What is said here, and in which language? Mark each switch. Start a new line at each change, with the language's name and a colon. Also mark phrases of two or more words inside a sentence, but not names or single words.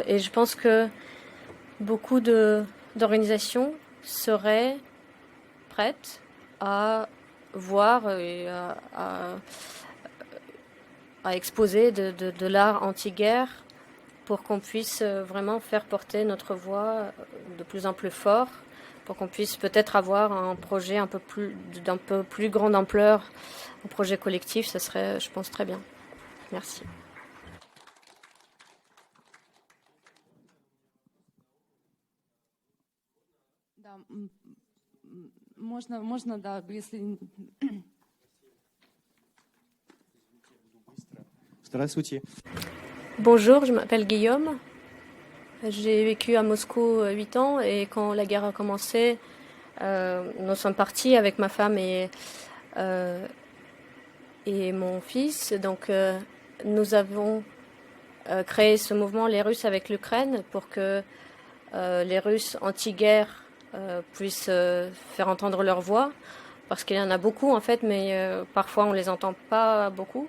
French: Et je pense que beaucoup d'organisations seraient prêtes à voir et à exposer de l'art anti-guerre pour qu'on puisse vraiment faire porter notre voix de plus en plus fort, pour qu'on puisse peut-être avoir un projet d'un peu plus grande ampleur, un projet collectif, ça serait, je pense, très bien. Merci.
Russian: Можно, да, если... Здравствуйте.
French: Bonjour, je m'appelle Guillaume. J'ai vécu à Moscou 8 ans et quand la guerre a commencé, nous sommes partis avec ma femme et mon fils. Donc, nous avons créé ce mouvement Les Russes avec l'Ukraine pour que les Russes anti-guerre puissent faire entendre leur voix, parce qu'il y en a beaucoup en fait, mais parfois on les entend pas beaucoup.